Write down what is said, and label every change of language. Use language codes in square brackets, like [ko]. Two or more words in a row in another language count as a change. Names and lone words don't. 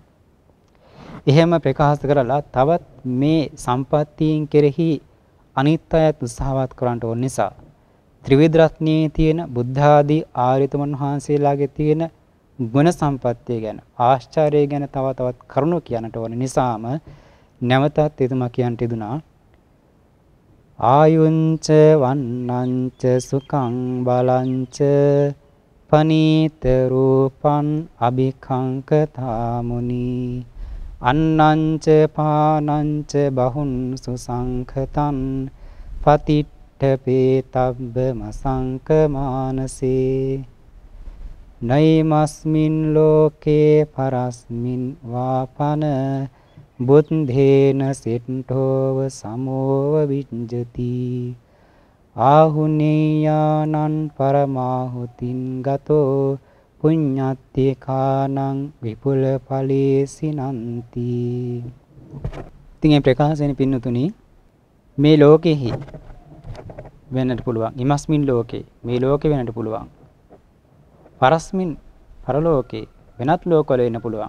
[si] එහෙම ප්‍රකාශ කරලා තවත් මේ සම්පත්තීන් කෙරෙහි අනිත් අයත් උත්සාහවත් කරන්න ඕන නිසා ත්‍රිවිධ රත්නයේ තියෙන බුද්ධ ආදී ආර්යතුමන් වහන්සේලාගේ තියෙන ගුණ සම්පත්තිය ගැන ආශ්චර්යය ගැන තවත් කරුණු කියන්නට ඕන නිසාම නැවතත් එතුමා කියන්ට යෙදුනා [pi] ආයුංච වන්නංච සුඛං බලංච පනීත රූපං අභිඛංකතා මුනි අන්නංච පානංච බහුන් සුසංඛතං පතිට්ඨපේතබ්බ මසංක මානසේ නයිමස්මින් ලෝකේ පරස්මින් වාපන බුද්ධේන සිට්ඨෝව සමෝව විඤ්ජති ආහුනේයානං පරමාහුතින් ගතෝ පුඤ්ඤත්තේ කානං විපුල ඵලේසිනන්ති. [si] ඉතින් මේ ප්‍රකාශයෙන් පින්නතුනි මේ ලෝකෙහි වෙන්නට පුළුවන්. [pi] ඉමස්මින් ලෝකේ [si] මේ ලෝකේ වෙන්නට පුළුවන්. පරස්මින් පරලෝකේ වෙනත් ලෝකවල වෙන්න පුළුවන්.